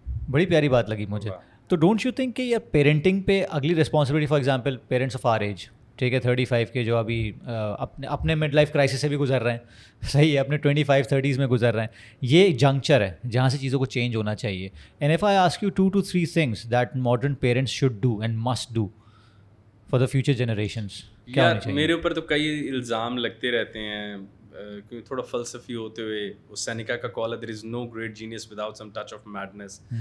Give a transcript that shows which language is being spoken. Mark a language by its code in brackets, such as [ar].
[ur] بڑی پیاری بات لگی مجھے. تو [en] don't you think [ur] کہ یہ پیرنٹنگ پہ اگلی responsibility, [en] for example parents of our age, [ur] ٹھیک ہے 35 کے جو ابھی اپنے مڈ لائف کرائسس سے بھی گزر رہے ہیں، صحیح ہے، اپنے 25 30s میں گزر رہے ہیں. یہ جنکچر ہے جہاں سے چیزوں کو چینج ہونا چاہیے. [en] and if I ask you 2 to 3 things that modern parents should do and must do for the future generations، [ur] کیا ہونا چاہیے؟ میرے اوپر تو کئی الزام لگتے رہتے ہیں کیونکہ تھوڑا فلسفی ہوتے ہوئے. اس سینیکا کا کال ہے [en] there is no great genius without some touch of madness.